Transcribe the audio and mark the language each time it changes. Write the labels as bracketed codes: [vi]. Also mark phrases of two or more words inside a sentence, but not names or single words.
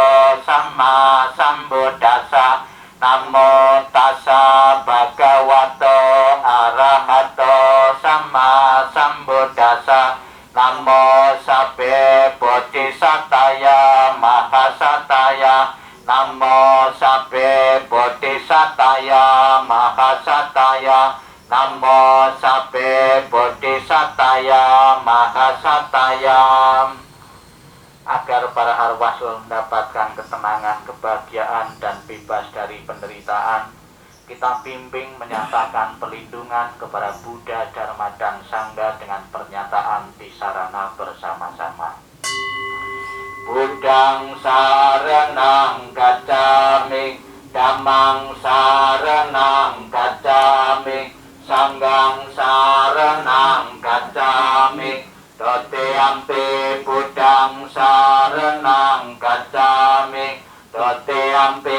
[pi] Samma Sambuddhassa, Namo Tassa Bhagavato Arahato Samma Sambuddhassa, Namo Sabbe Bodhisataya Mahasataya, Namo Sabbe Bodhisataya Mahasataya, Namo Sabbe Bodhisataya Mahasataya. [id] Agar para arwah mendapatkan ketenangan, kebahagiaan, dan bebas dari penderitaan, kita bimbing menyatakan pelindungan kepada Buddha, Dharma, dan Sangha dengan pernyataan di sarana bersama-sama. [pi] Buddhang saranang gacchami, Dhammang saranang gacchami, Sanghang saranang gacchami, Totiyampi Buddhang saranang gacchami, Totiyampi